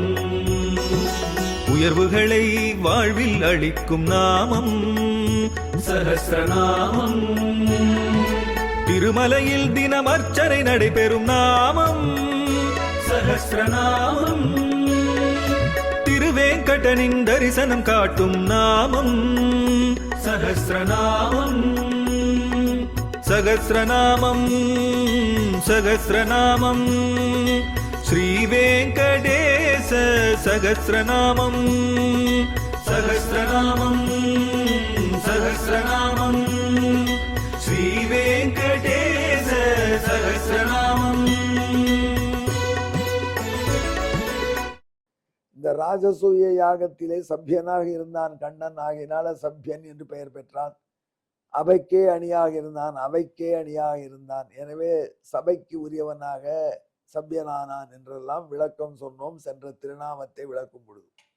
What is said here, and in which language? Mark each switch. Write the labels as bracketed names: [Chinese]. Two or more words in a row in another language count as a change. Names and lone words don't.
[Tamil] உயர்வுகளை வாழ்வில் அளிக்கும் நாமம் சஹஸ்ரநாமம். திருமலையில் தினம் அர்ச்சனை நடைபெறும் நாமம் சஹஸ்ரநாமம். திருவேங்கடனின் தரிசனம் காட்டும் நாமம் சஹஸ்ரநாமம். [Sanskrit] सहस्रनामं सहस्रनामं श्रीवेङ्कटेश सहस्रनामं सहस्रनामं सहस्रनामं श्रीवेङ्कटेश सहस्रनामं। [Tamil] இந்த ராஜசூய யாகத்திலே சபியனாக இருந்தான் கண்ணன், ஆகினால சபியன் என்று பெயர் பெற்றான். அவைக்கே அணியாக இருந்தான், அவைக்கே அணியாக இருந்தான். எனவே சபைக்கு உரியவனாக சபியனானான் என்றெல்லாம் விளக்கம் சொன்னோம் சென்ற திருநாமத்தை விளக்கும் பொழுது.